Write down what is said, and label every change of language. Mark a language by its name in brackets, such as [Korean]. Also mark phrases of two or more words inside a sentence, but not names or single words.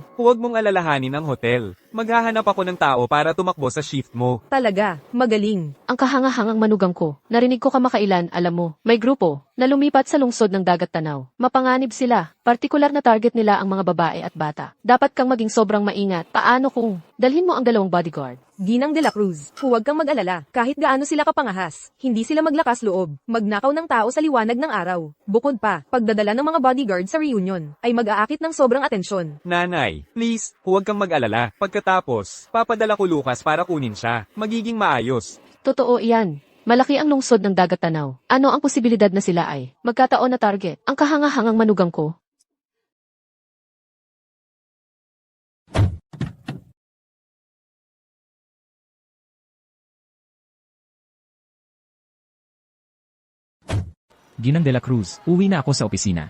[Filipino] Huwag mong alalahanin ang hotel. Maghahanap ako ng tao para tumakbo sa shift mo. Talaga, magaling. Ang kahangahangang manugang ko, narinig ko kamakailan, alam mo, may grupo na lumipat sa lungsod ng Dagat Tanaw. Mapanganib sila, partikular na target nila ang mga babae at bata. Dapat kang maging sobrang maingat. Paano kung dalhin mo ang 2 bodyguard? Ginang de la Cruz, huwag kang mag-alala. Kahit gaano sila kapangahas, hindi sila maglakas loob. Magnakaw ng tao sa liwanag ng araw. Bukod pa, pagdadala ng mga bodyguard sa reunion, ay mag-aakit ng sobrang atensyon. Nanay, please, huwag kang mag-alala. Pagkatapos, papadala ko Lucas para kunin siya. Magiging maayos. Totoo iyan. Malaki ang lungsod ng Dagat Tanaw. Ano ang posibilidad na sila ay magkataon na target? Ang kahangahangang manugang ko. Ginang de la Cruz, uwi na ako sa opisina.